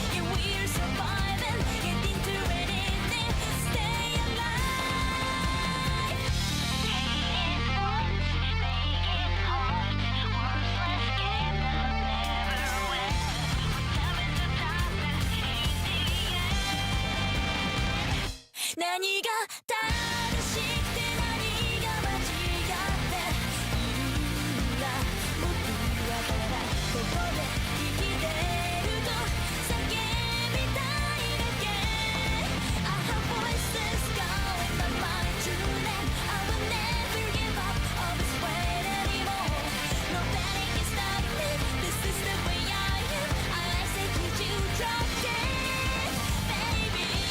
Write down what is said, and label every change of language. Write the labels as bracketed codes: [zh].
[en] Yeah, we're surviving, getting through anything. Stay alive. It's hard to stay in heart. Worthless game that never wins. Love in the darkness, hate the end. [ja] 何が正しくて何が間違っているんだ。僕はただここで生きてると叫びたいだけ。 [en] I have voices calling my mind to them. I will never give up on this way anymore. No panic can stop me. This is the way I am. I say could you drop it, baby?